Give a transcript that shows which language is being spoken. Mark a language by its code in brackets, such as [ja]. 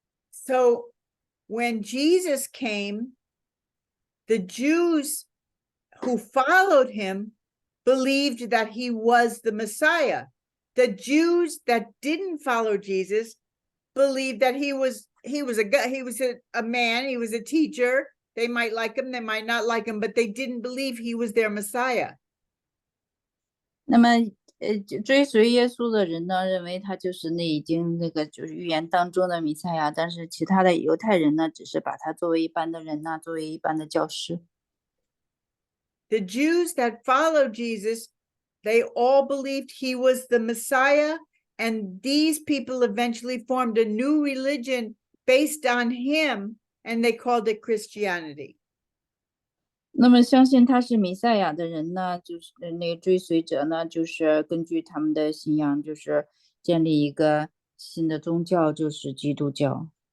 [en] So when Jesus came, the Jews who followed him believed that he was the Messiah. The Jews that didn't follow Jesus believed that he was a man, he was a teacher. They might like him, they might not like him, but they didn't believe he was their Messiah. [zh] 那么追随耶稣的人呢，认为他就是已经就是预言当中的弥赛亚，但是其他的犹太人呢，只是把他作为一般的人呐，作为一般的教师。 [en] The Jews that followed Jesus, they all believed he was the Messiah, and these people eventually formed a new religion based on him, and they called it Christianity. [zh] 那么相信他是弥赛亚的人呢，就是那个追随者呢，就是根据他们的信仰，就是建立一个新的宗教，就是基督教。